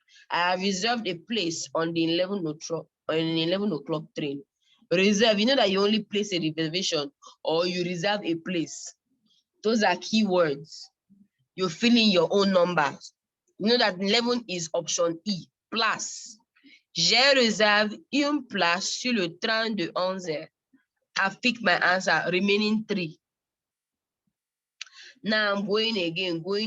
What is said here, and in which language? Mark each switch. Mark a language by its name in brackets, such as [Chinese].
[English] I have reserved a place on the 11 o'clock train. Reserve, you know that you only place a reservation or you reserve a place. Those are keywords. You fill in your own numbers. You know that 11 is option E, place. [French] J'ai réservé une place sur le train de 11h. [English] I've picked my answer, remaining 3. Now I'm going again.